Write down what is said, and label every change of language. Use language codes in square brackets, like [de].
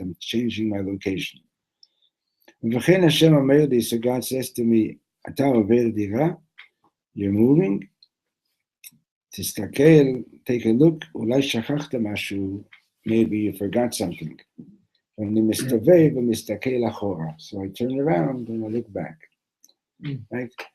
[en] I'm changing my location. [he] וכן השם אומר לי, [en] so God says to me, [he] אתה עובר דירה, [en] you're moving, [he] תסתכל, [en] take a look, [he] אולי שכחת משהו, [en] maybe you forgot something. [he] ואני מסתובב ומסתכל אחורה. [en] So I turn around and I look back. Right?